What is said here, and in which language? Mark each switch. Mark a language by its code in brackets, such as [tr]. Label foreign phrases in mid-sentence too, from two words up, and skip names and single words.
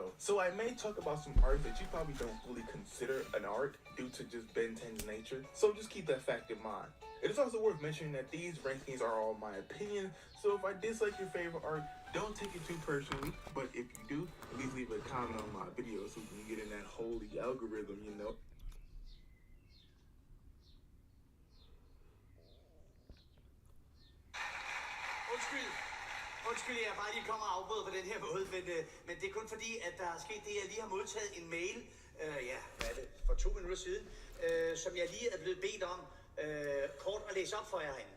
[en] So I may talk about some arcs that you probably don't really consider an arc due to just Ben 10's nature, so just keep that fact in mind. It is also worth mentioning that these rankings are all my opinion, so if I dislike your favorite arc, don't take it too personally, but if you do, please leave a comment on my video so we can get in that holy algorithm, you know. [da] Undskyld, jeg bare lige kommer og afbryder på den her måde, men det er kun fordi, at der er sket det, jeg lige har modtaget en mail, hvad er det, for 2 minutter siden, som jeg lige er blevet bedt om kort at læse op for jer herinde.